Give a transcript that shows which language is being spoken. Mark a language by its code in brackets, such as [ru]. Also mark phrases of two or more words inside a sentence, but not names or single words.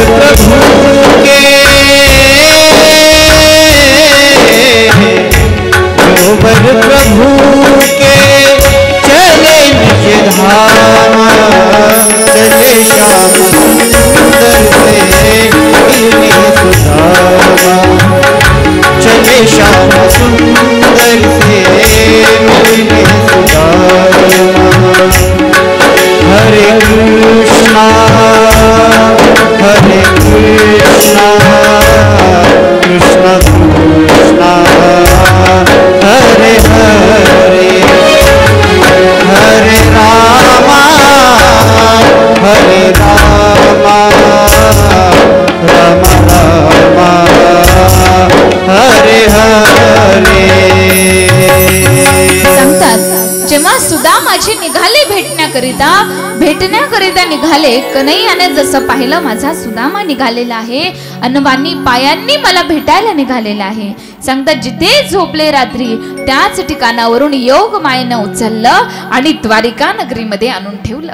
[hi] प्रभु के वर प्रभु के चले निज धाम चले श्याम सुंदर से मिलने सुदामा चले श्याम सुंदर से मिलने सुदामा हरे कृष्णा कृष्णा कृष्णा हरे हरे हरे रामा राम रामा हरे हरे. [mr] सांगतात जेव्हा सुदामाजी निघाले भेटण्याकरिता निघाले, कन्हैयाने जसं पाहिलं माझा सुदामा निघालेला आहे, अनवानी पायांनी मला भेटायला निघालेला आहे. सांगतात जिथे झोपले रात्री त्याच ठिकाणावरून योग मायेनं उचललं आणि द्वारिका नगरीमध्ये आणून ठेवलं.